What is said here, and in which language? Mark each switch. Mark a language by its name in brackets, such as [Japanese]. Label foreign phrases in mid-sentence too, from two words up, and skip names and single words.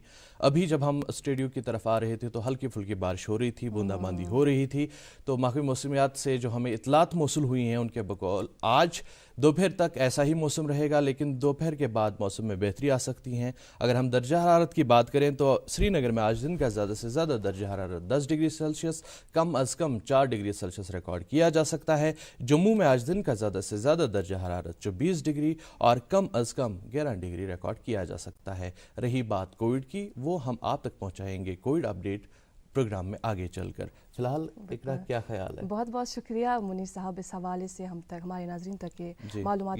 [Urdu] ابھی جب ہم اسٹوڈیو کی طرف آ رہے تھے تو ہلکی پھلکی بارش ہو رہی تھی, بوندا باندی ہو رہی تھی. تو محکمہ موسمیات سے جو ہمیں اطلاعات موصول ہوئی ہیں ان کے بقول آج دوپہر تک ایسا ہی موسم رہے گا, لیکن دوپہر کے بعد موسم میں بہتری آ سکتی ہیں. اگر ہم درجہ حرارت کی بات کریں تو سری نگر میں آج دن کا زیادہ سے زیادہ درجہ حرارت 10 ڈگری سیلسیس, کم از کم 4 ڈگری سیلسیس ریکارڈ کیا جا سکتا ہے. جموں میں آج دن کا زیادہ سے زیادہ درجہ حرارت 24 ڈگری اور کم از کم 11 ڈگری ریکارڈ کیا جا سکتا ہے. رہی بات کووڈ کی, وہ ہم آپ تک پہنچائیں گے کووڈ اپڈیٹ پروگرام میں آگے چل کر. فی الحال اقرا کیا خیال ہے؟ بہت بہت شکریہ منیر صاحب اس حوالے سے ہم تک ہمارے ناظرین تک یہ معلومات